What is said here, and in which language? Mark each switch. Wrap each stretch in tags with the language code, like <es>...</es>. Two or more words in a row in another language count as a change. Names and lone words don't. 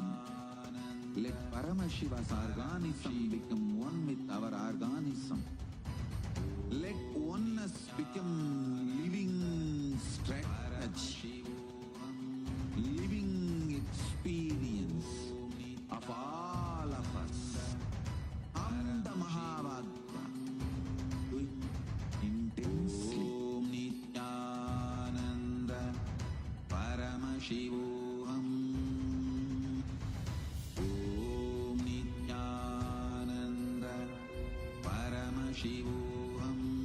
<en>Let Paramashiva's organism become one with our organism. Let oneness become living strategy, living experience of all of us.</en> <sa>Amda Mahavagya.</sa> <en>Do it intensely. Om Nithyananda Paramashivam. Om Nithyananda Paramashivam.</en>